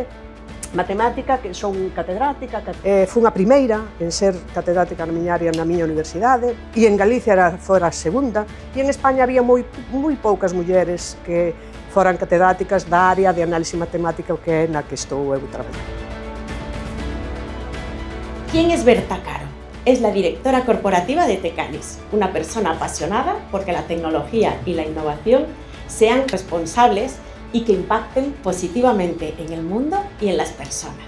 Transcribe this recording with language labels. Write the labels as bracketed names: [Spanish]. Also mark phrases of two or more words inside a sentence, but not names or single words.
[Galician] Matemática, que son catedrática, fun a primeira en ser catedrática na miña área na miña universidade, e en Galicia fora a segunda, e en España había moi poucas mulleres que foran catedráticas da área de análise matemática, que é na que estou eu traballando. [Spanish] ¿Quién es Berta Caro? Es la directora corporativa de Tecanis, una persona apasionada porque la tecnología y la innovación sean responsables y que impacten positivamente en el mundo y en las personas.